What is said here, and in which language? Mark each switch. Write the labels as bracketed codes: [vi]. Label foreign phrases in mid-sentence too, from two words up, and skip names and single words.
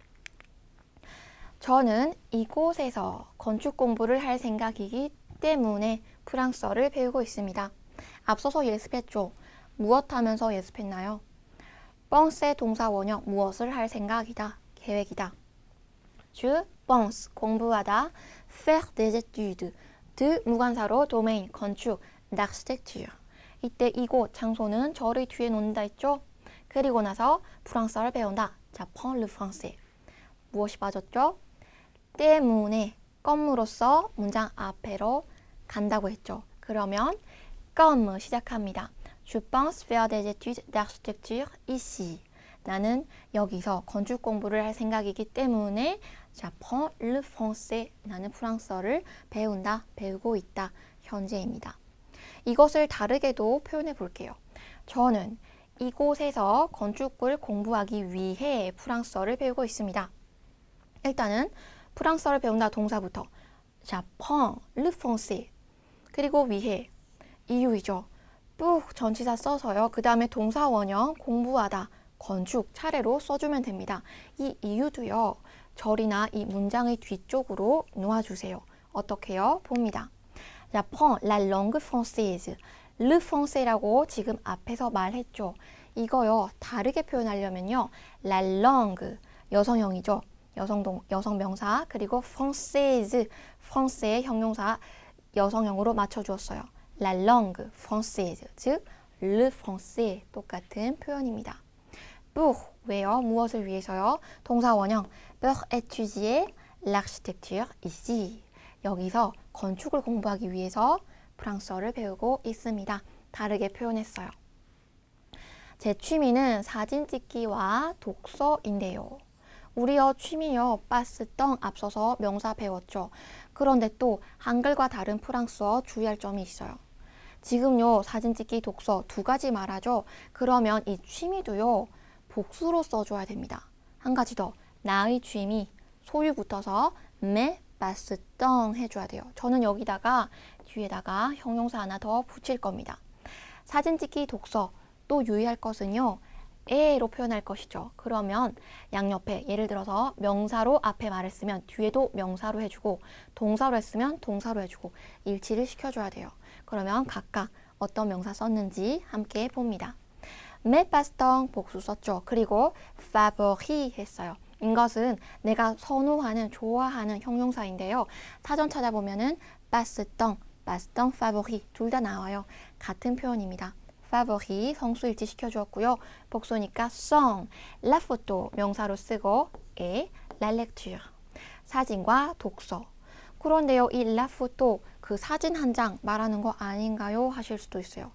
[ko] 저는 이곳에서 건축 공부를 할 생각이기 때문에 프랑스어를 배우고 있습니다. 앞서서 예습했죠. 무엇 하면서 예습했나요? penser 동사 원형 무엇을 할 생각이다, 계획이다. [fr] Je pense 공부하다, faire des études de 무관사로 domain 건축, d'architecture. [ko] 이때 이곳 장소는 저를 뒤에 놓는다 했죠. 그리고 나서 프랑스어를 배운다. [fr] j'apprends le français. [ko] 무엇이 빠졌죠? 때문에 껌으로써 문장 앞으로 간다고 했죠. 그러면 comme 시작합니다. [fr] Je pense faire des études d'architecture ici. [ko] 나는 여기서 건축 공부를 할 생각이기 때문에 [fr] j'apprends le français. [ko] 나는 프랑스어를 배운다, 배우고 있다. 현재입니다. 이것을 다르게도 표현해 볼게요. 저는 이곳에서 건축을 공부하기 위해 프랑스어를 배우고 있습니다. 일단은 프랑스어를 배운다 동사부터 [fr] j'apprends le français. [ko] 그리고 위해 이유이죠. 쭉 전치사 써서요. 그 다음에 동사 원형 공부하다, 건축 차례로 써주면 됩니다. 이 이유도요. 절이나 이 문장의 뒤쪽으로 놓아주세요. 어떻게요? 봅니다. [fr] J'apprends la langue française. Le français [ko] 라고 지금 앞에서 말했죠. 이거요. 다르게 표현하려면요. [fr] La langue, [ko] 여성형이죠. 여성 명사, 그리고 [fr] française, français [ko] 형용사 여성형으로 맞춰주었어요. [fr] La langue française, 즉 le français [ko] 똑같은 표현입니다. pour, 왜요? 무엇을 위해서요? 동사 원형 [fr] pour étudier l'architecture ici. [ko] 여기서 건축을 공부하기 위해서 프랑스어를 배우고 있습니다. 다르게 표현했어요. 제 취미는 사진 찍기와 독서인데요. 우리요 취미요 빠스덩 앞서서 명사 배웠죠. 그런데 또 한글과 다른 프랑스어 주의할 점이 있어요. 지금요 사진 찍기 독서 두 가지 말하죠. 그러면 이 취미도요 복수로 써줘야 됩니다. 한 가지 더, 나의 취미 소유 붙어서 [fr] mes passe-temps [ko] 해줘야 돼요. 저는 여기다가 뒤에다가 형용사 하나 더 붙일 겁니다. 사진 찍기 독서 또 유의할 것은요. 에로 표현할 것이죠. 그러면 양옆에 예를 들어서 명사로 앞에 말을 쓰면 뒤에도 명사로 해주고 동사로 했으면 동사로 해주고 일치를 시켜줘야 돼요. 그러면 각각 어떤 명사 썼는지 함께 봅니다. [fr] mes passe-temps [ko] 복수 썼죠. 그리고 favori 했어요. 이것은 내가 선호하는, 좋아하는 형용사인데요. 사전 찾아보면은 [fr] passe-temps, passe-temps favori [ko] 둘 다 나와요. 같은 표현입니다. favori 성수 일치 시켜주었고요. [fr] 복수니까 sont, la photo [ko] 명사로 쓰고 [fr] et la lecture [ko] 사진과 독서. 그런데요, 이 [fr] la photo [ko] 그 사진 한 장 말하는 거 아닌가요? 하실 수도 있어요.